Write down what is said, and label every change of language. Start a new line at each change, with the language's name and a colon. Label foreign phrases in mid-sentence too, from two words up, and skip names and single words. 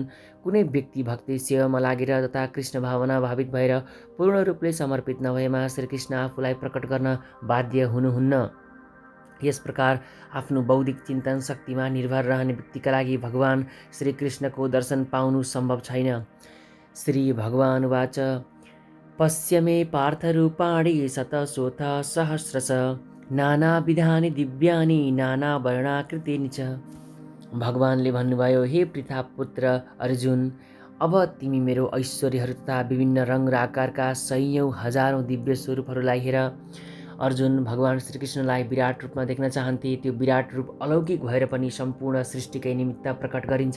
Nepali: कुनै व्यक्ति भक्ति सेवामा लागेर तथा कृष्ण भावना भावित भएर पूर्ण रूपले समर्पित नभएमा श्रीकृष्ण आफूलाई प्रकट गर्न बाध्य हुनुहुन्न। यस प्रकार आफ्नो बौद्धिक चिन्तन शक्तिमा निर्भर रहने व्यक्तिका लागि भगवान श्रीकृष्णको दर्शन पाउनु सम्भव छैन।
Sanskrit: श्री भगवानुवाच पश्य मे पार्थरूपाणि शतशोथ सहस्रश नानाविधानि दिव्यानि नानावर्णाकृतिनि च।
Nepali: भगवानले भन्नुभयो, हे पृथापुत्र अर्जुन, अब तिमी मेरो ऐश्वर्यहरू तथा विभिन्न रङ र आकारका सयौँ हजारौँ दिव्य स्वरूपहरूलाई हेर। अर्जुन भगवान श्रीकृष्णलाई विराट रूपमा देख्न चाहन्थे। त्यो विराट रूप अलौकिक भएर पनि सम्पूर्ण सृष्टिकै निमित्त प्रकट गरिन्छ।